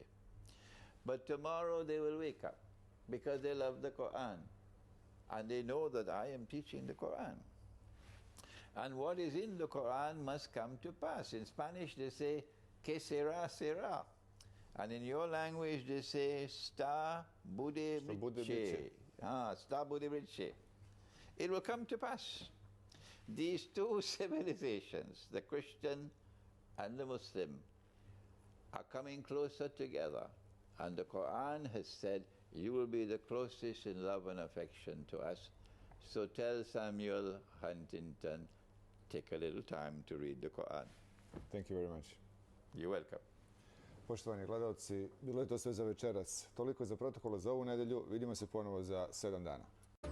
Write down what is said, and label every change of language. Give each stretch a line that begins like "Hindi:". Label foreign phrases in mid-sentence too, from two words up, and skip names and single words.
English: But tomorrow they will wake up because they love the Quran, and they know that I am teaching the Quran. And what is in the Quran must come to pass. In Spanish they say,
Spanish: que sera, sera.
English: And in your language they say,
Serbian: sta bude brice. Sta bude brice.
English: It will come to pass. These two civilizations, the Christian and the Muslim, are coming closer together. And the Quran has said, you will be the closest in love and affection to us. So tell Samuel Huntington, take a little time to read the Quran. Thank you very much. You're welcome.
Serbian: Poštovani gledalci, bilo je to sve za večeras. Toliko za protokola za ovu nedelju. Vidimo se ponovo za 7 dana.